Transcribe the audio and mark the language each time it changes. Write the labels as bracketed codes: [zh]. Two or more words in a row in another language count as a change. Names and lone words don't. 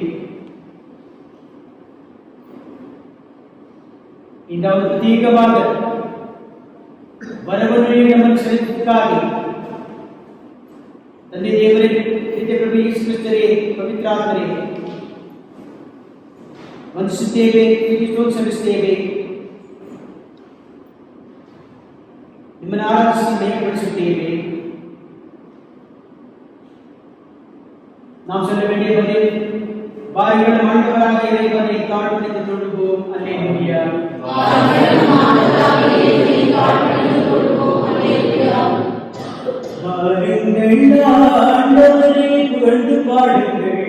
[kn] ಇಂಥ ಒಂದು ಪ್ರತ್ಯೇಕವಾದ ವರವನ್ನು ನಮ್ಮನ್ನು ಸೆಳೆದಿದ್ದಕ್ಕಾಗಿ ತಂದೆ ದೇವರೇ, ನಿತ್ಯ ಪ್ರಭು ಯೇಸು ಕ್ರಿಸ್ತರೇ, ಪವಿತ್ರಾತ್ಮರೇ, ವಂದಿಸುತ್ತೇವೆ, ಸ್ತೋತ್ರಿಸುತ್ತೇವೆ. ನಿಮ್ಮನ್ನು ಆರಾಧಿಸಿ ಮಹಿಮೆಪಡಿಸುತ್ತೇವೆ. [ta] நாம் சொல்ல வேண்டிய பதில், வாருங்கள் ஆண்டவராகிய இறைவனை தாழ்மைத்து தொழுவோம். அல்லேலூயா. வாருங்கள் ஆண்டவரை புகழ்ந்து பாடுங்கள்.